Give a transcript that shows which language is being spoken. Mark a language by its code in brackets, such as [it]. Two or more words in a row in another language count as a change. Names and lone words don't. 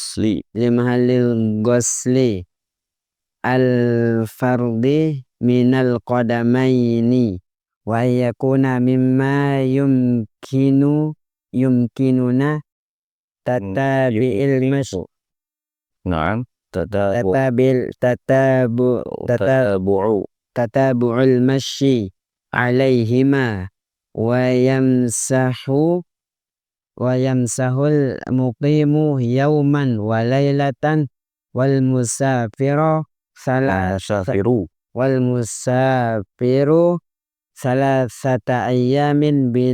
[ar] غسل الفرض من القدمين ويكون مما يمكن تتابع المشي. Naam. تتابع المشي عليهما ويمسح المقيم يوما وليلة والمسافر ثلاثة أيام